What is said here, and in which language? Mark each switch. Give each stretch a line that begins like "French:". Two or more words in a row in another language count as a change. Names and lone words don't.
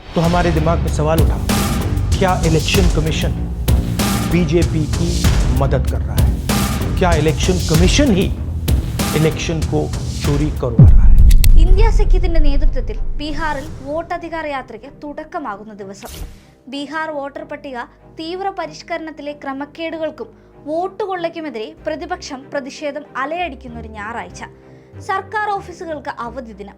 Hindi: तो हमारे दिमाग में सवाल उठा, क्या
English: election commission
Hindi: बीजेपी की मदद कर रहा है? क्या
English: election commission
Hindi: ही इलेक्शन को चोरी करवा रहा है?
Malayalam: ഇന്ത്യ സഖ്യത്തിന്റെ നേതൃത്വത്തിൽ ബീഹാറിൽ വോട്ടധികാര യാത്രയ്ക്ക് തുടക്കമാകുന്ന ദിവസം ബീഹാർ വോട്ടർ പട്ടിക തീവ്ര പരിഷ്കരണത്തിലെ ക്രമക്കേടുകൾക്കും വോട്ട് കൊള്ളയ്ക്കുമെതിരെ പ്രതിപക്ഷം പ്രതിഷേധം അലയടിക്കുന്ന ഒരു ഞായറാഴ്ച, സർക്കാർ ഓഫീസുകൾക്ക് അവധി ദിനം.